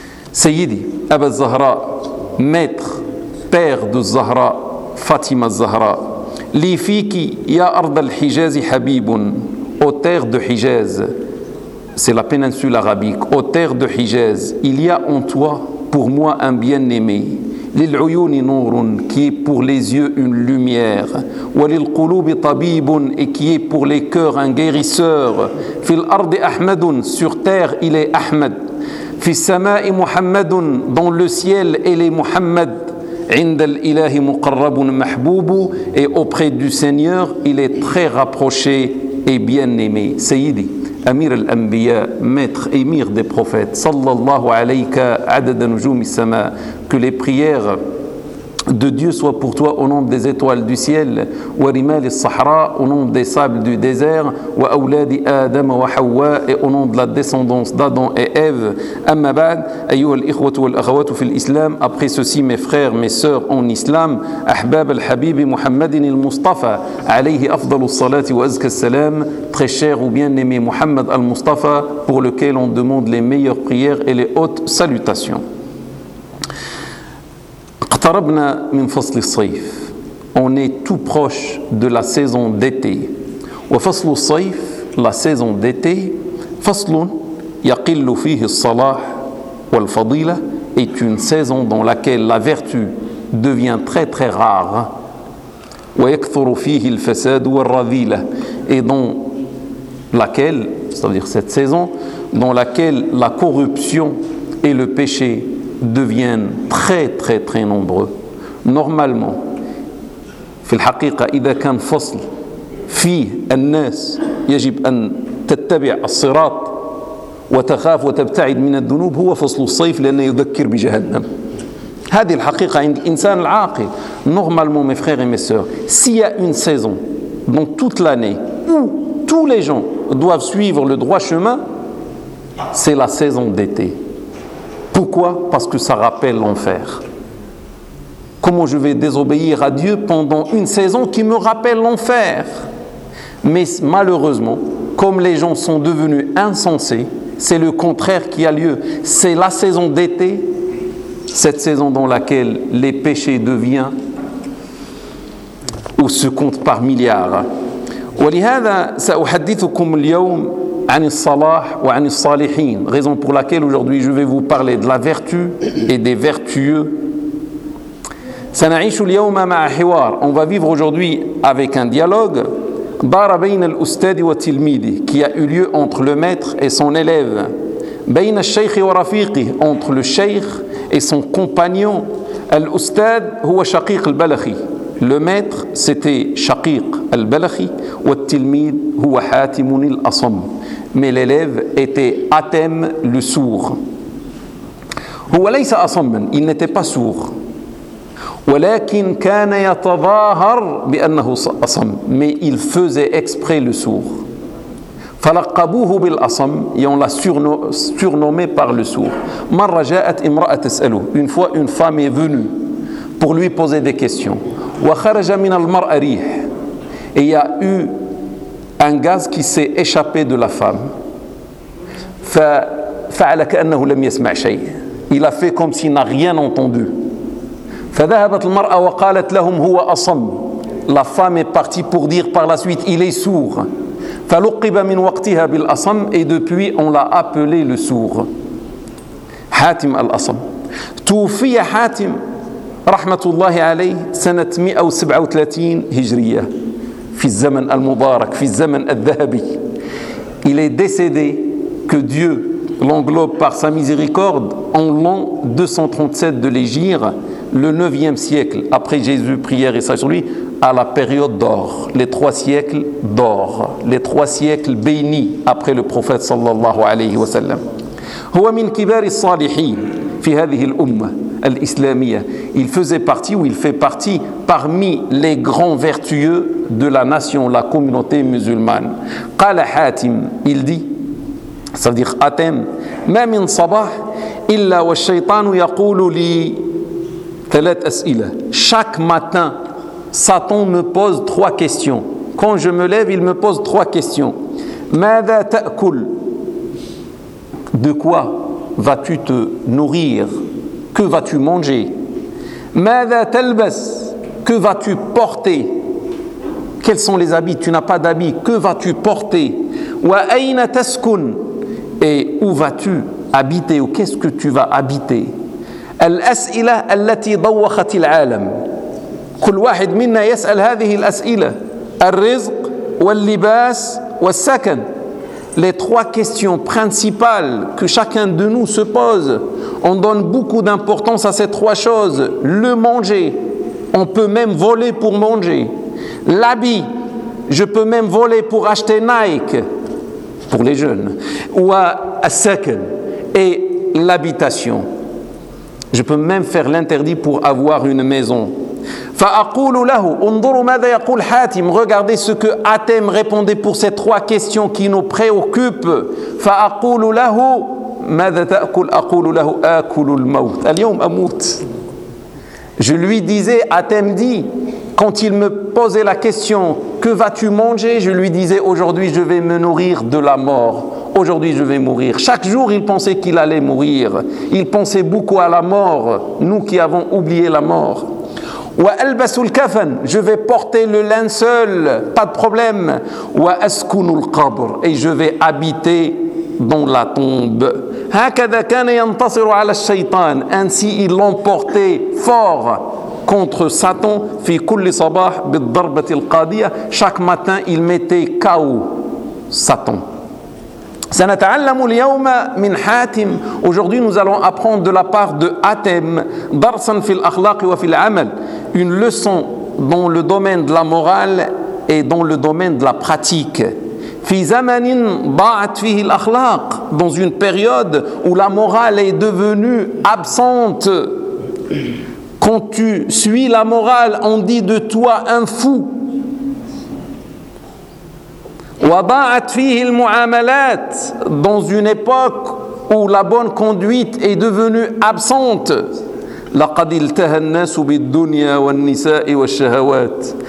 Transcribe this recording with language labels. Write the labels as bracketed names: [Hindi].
[French] Sayyidi, Abba Zahra, maître, père de Zahra, Fatima Zahra, [Arabic] li fiki ya ard al-Hijaz habibun, [French] aux terres de Hijaz, c'est la péninsule arabique, aux terres de Hijaz, il y a en toi pour moi un bien-aimé, [Arabic] lil-uyuni nourun, [French] qui est pour les yeux une lumière, [Arabic] walil-quloubi tabibun, [French] et qui est pour les cœurs un guérisseur, [Arabic] fil-ard ahmadun, [French] sur terre il est Ahmed. [Arabic] في السماء محمد [French] دون لو سييل الي محمد [Arabic] عند الاله مقرب محبوب [French] اي اوبري دو سينيور الي تري رابروشي اي بيان ايمي [Arabic] سيدي امير الانبياء [French] ماتر امير دي بروفيت [Arabic] صلى الله عليك عدد نجوم السماء [French] que les prières de Dieu soient pour toi au nom des étoiles du ciel [Arabic] ورمال الصحراء [French] au nom des sables du désert [Arabic] وأولاد آدم وحواء [French] au nom de la descendance d'Adam et Ève [Arabic] أما بعد أيها الإخوة والأخوات في الإسلام [French] après ceci mes frères, mes sœurs en islam [Arabic] أحباب الحبيب محمد المصطفى عليه أفضل الصلاة وأزكى السلام [French] très cher ou bien-aimé Mohamed al-Mustafa pour lequel on demande les meilleures prières et les hautes salutations. [Arabic] اقتربنا من فصل الصيف. [French] On est tout proche de la saison d'été. [Arabic] وفصل الصيف, [French] la saison d'été, [Arabic] فصل يقل فيه الصلاح والفضيلة, [French] est une saison dans laquelle la vertu devient très très rare. [Arabic] ويكثر فيه الفساد والرذيلة, [French] et dans laquelle, c'est-à-dire cette saison, dans laquelle la corruption et le péché deviennent très très très nombreux. [Arabic] Normalement, في الحقيقة إذا كان فصل فيه الناس يجب أن تتبع الصراط وتخاف وتبتعد من الذنوب هو فصل الصيف لأنه يذكر بجهنم. هذه الحقيقة عند الإنسان العاقل. [French] Normalement, mes frères et mes sœurs, s'il y a une saison dans toute l'année où tous les gens doivent suivre le droit chemin, c'est la saison d'été. Pourquoi ? Parce que ça rappelle l'enfer. Comment je vais désobéir à Dieu pendant une saison qui me rappelle l'enfer ? Mais malheureusement, comme les gens sont devenus insensés, c'est le contraire qui a lieu. C'est la saison d'été cette saison dans laquelle les péchés deviennent ou se comptent par milliards. [Arabic] ولهذا سأحدثكم اليوم عن الصلاح وعن الصالحين. [French] Raison pour laquelle aujourd'hui je vais vous parler de la vertu et des vertueux. [Arabic] سنعيش اليوم مع حوار. [French] On va vivre aujourd'hui avec un dialogue. [Arabic] دار بين الأستاذ وتلميذه, [French] qui a eu lieu entre le maître et son élève. [Arabic] بين الشيخ ورفيقه, [French] entre le cheikh et son compagnon. [Arabic] الأستاذ هو شقيق البلخي. [French] Le maître, c'était Shaqiq al-Balakhi, [Arabic] والتلميذ هو حاتم الأصم. [French] Mais l'élève était Atem le sourd. [Arabic] هو ليس أصم, [French] il n'était pas sourd. [Arabic] ولكن كان يتظاهر بأنه أصم. [French] Mais il faisait exprès le sourd. [Arabic] فلقبوه بالأصم, [French] et on l'a surnommé par le sourd. [Arabic] مرة جاءت امرأة تسأله. [French] Une fois, une femme est venue pour lui poser des questions. [Arabic] وخرج من المرأة ريح, [French] et il y a eu un gaz qui s'est échappé de la femme. [Arabic] ففعل كأنه لم يسمع شيء. [French] Il a fait comme s'il n'a rien entendu. [Arabic] فذهبت المرأة وقالت لهم هو أصم. [French] La femme est partie pour dire par la suite il est sourd. [Arabic] فلقب من وقتها بالأصم, [French] et depuis on l'a appelé le sourd. [Arabic] حاتم الأصم. توفي حاتم رحمة الله عليه سنة 137 هجرية في الزمن المبارك في الزمن الذهبي. [French] Il est décédé, que Dieu l'englobe par sa miséricorde, en l'an 237 de l'Hégire, le 9e siècle après Jésus, prière et sage lui, à la période d'or, les trois siècles d'or, les trois siècles bénis après le prophète [Arabic] sallallahu alayhi wa sallam. هو من كبار الصالحين في هذه الأمة الإسلامية. [French] Il faisait partie, ou il fait partie, parmi les grands vertueux de la nation, la communauté musulmane. [Arabic] قال حاتم, [French] il dit, ça veut dire Atem, [Arabic] ما من صباح إلا والشيطان يقول لي ثلاث أسئلة. [French] Chaque matin, Satan me pose trois questions. Quand je me lève, il me pose trois questions. [Arabic] ماذا تأكل, [French] de quoi vas-tu te nourrir, que vas-tu manger. [Arabic] ماذا تلبس, [French] que vas-tu porter, quels sont les habits, tu n'as pas d'habits, que vas-tu porter. [Arabic] وأين تسكن, [French] et où vas-tu habiter, ou qu'est-ce que tu vas habiter. [Arabic] الأسئلة التي ضوخت العالم. كل واحد منا يسأل هذه الأسئلة. الرزق واللباس والسكن. [French] Les trois questions principales que chacun de nous se pose. On donne beaucoup d'importance à ces trois choses. Le manger, on peut même voler pour manger. L'habit, je peux même voler pour acheter Nike pour les jeunes. Ou à second. Et l'habitation, je peux même faire l'interdit pour avoir une maison. [Arabic] فأقول له انظروا ماذا يقول حاتم. [French] Regardez ce que Atem répondait pour ces trois questions qui nous préoccupent. [Arabic] فأقول له ماذا تأكل. أقول له آكل الموت. اليوم أموت. [French] Je lui disais, Atem dit, quand il me posait la question que vas-tu manger, je lui disais aujourd'hui je vais me nourrir de la mort. Aujourd'hui je vais mourir. Chaque jour il pensait qu'il allait mourir. Il pensait beaucoup à la mort. Nous qui avons oublié la mort. [Arabic] وألبس الكفن, [French] je vais porter le linceul, pas de problème. [Arabic] وأسكن القبر, [French] et je vais habiter dans la tombe. [Arabic] هكذا كان ينتصر على الشيطان, [French] ainsi il l'emportait fort contre Satan. [Arabic] في كل صباح بالضربة القاضية, [French] chaque matin il mettait KO Satan. [Arabic] سنتعلم اليوم من حاتم. [French] Aujourd'hui nous allons apprendre de la part de Atem. [Arabic] درسا في الأخلاق وفي العمل. [French] Une leçon dans le domaine de la morale et dans le domaine de la pratique. [Arabic] في زمن ضاعت فيه الأخلاق. [French] Dans une période où la morale est devenue absente. Quand tu suis la morale, on dit de toi un fou. [Arabic] وضاعت فيه المعاملات. [French] Dans une époque où la bonne conduite est devenue absente. [Arabic] لقد التهى الناس بالدنيا والنساء والشهوات.